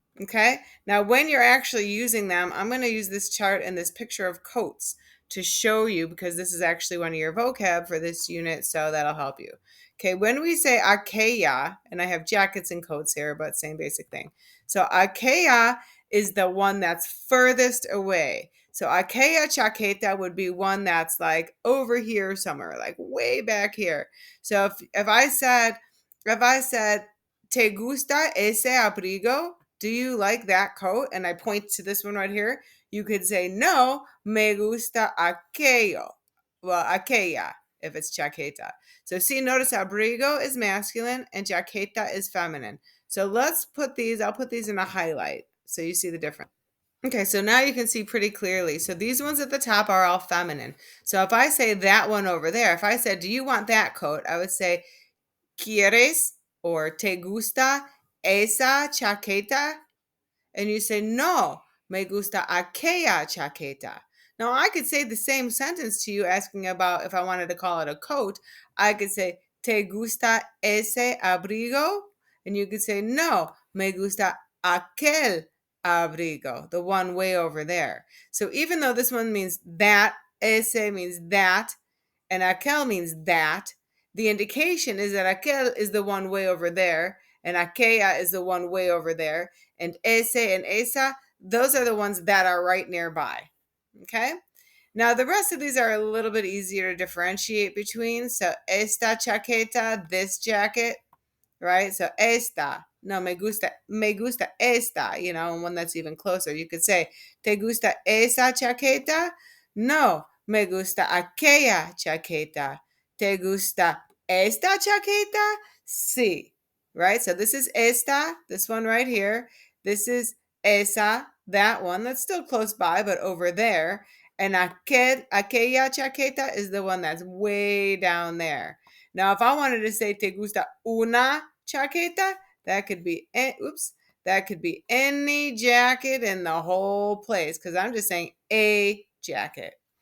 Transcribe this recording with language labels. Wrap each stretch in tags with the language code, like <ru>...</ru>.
<en>Okay, now when you're actually using them, I'm going to use this chart and this picture of coats to show you, because this is actually one of your vocab for this unit, so that'll help you. Okay, when we say aquella, and I have jackets and coats here, but same basic thing. So aquella is the one that's furthest away. So aquella chaqueta would be one that's like over here somewhere, like way back here. So if I said,</en> <es>¿Te gusta ese abrigo?</es> <en>Do you like that coat? And I point to this one right here. You could say,</en> <es>no, me gusta aquello.</es> <en>Well, aquella, if it's chaqueta. So see, notice abrigo is masculine and chaqueta is feminine. So let's put these, I'll put these in a highlight so you see the difference. Okay, so now you can see pretty clearly. So these ones at the top are all feminine. So if I say that one over there, if I said, do you want that coat? I would say,</en> <es>¿Quieres</es> <en>or</en> <es>te gusta esa chaqueta?</es> <en>And you say,</en> <es>no, me gusta aquella chaqueta.</es> <en>Now, I could say the same sentence to you asking about if I wanted to call it a coat. I could say,</en> <es>¿Te gusta ese abrigo?</es> <en>And you could say,</en> <es>no, me gusta aquel abrigo,</es> <en>the one way over there. So even though this one means that, ese means that, and aquel means that, the indication is that aquel is the one way over there, and aquella is the one way over there, and ese and esa, those are the ones that are right nearby. Okay? Now, the rest of these are a little bit easier to differentiate between. So, esta chaqueta, this jacket, right? So, esta,</en> <es>no, me gusta esta,</es> <en>and one that's even closer.</en> <es>You could say, ¿te gusta esa chaqueta? No, me gusta aquella chaqueta. ¿Te gusta esta chaqueta? Sí,</es> <en>right? So this is esta, this one right here. This is esa, that one that's still close by, but over there. And aquella chaqueta is the one that's way down there. Now, if I wanted to say</en> <es>te gusta una chaqueta,</es> <en>that could be that could be any jacket in the whole place, because I'm just saying a jacket.</en>